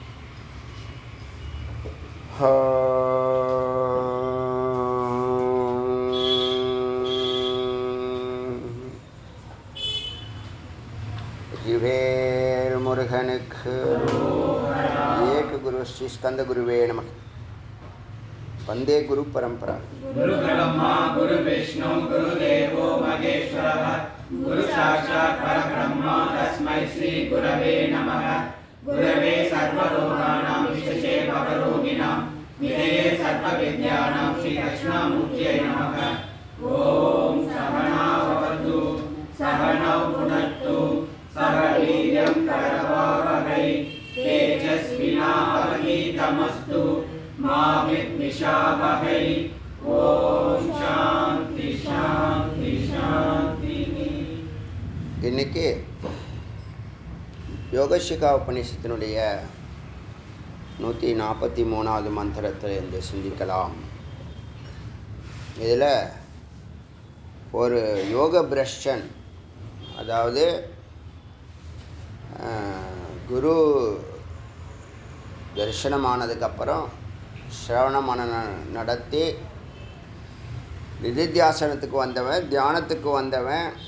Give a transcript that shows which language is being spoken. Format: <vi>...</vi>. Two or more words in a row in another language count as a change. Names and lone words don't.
<ta>ஜிவேல் முருகனுக்கு</ta> <sa>एक गुरु श्री स्कन्द गुरवे नमः. वंदे गुरु परंपरा. गुरु ब्रह्मा गुरु विष्णु गुरु देवो महेश्वरः गुरु साक्षात् परब्रह्म तस्मै श्री गुरवे नमः. गुरवे सर्वलोकानां विशेषे भवरोगिणां निधये सर्वविद्यानां श्री दक्षिणामूर्तये नमः. ओम सहना भवतु सहनौ भुनक्तु सह वीर्यं करवावहै तेजस्विनावधीतमस्तु मा विद्विषावहै. ओम शांति शांति शांति.</sa> <ta>இன்னைக்கு யோகசிகா உபநிஷத்தினுடைய 143வது மந்திரத்தில் இருந்து சிந்திக்கலாம். இதில் ஒரு யோக பிரஷ்டன், அதாவது குரு தரிசனமானதுக்கப்புறம் சிரவண மனனம் நடத்தி நிதித்தியாசனத்துக்கு வந்தவன், தியானத்துக்கு வந்தவன்,</ta>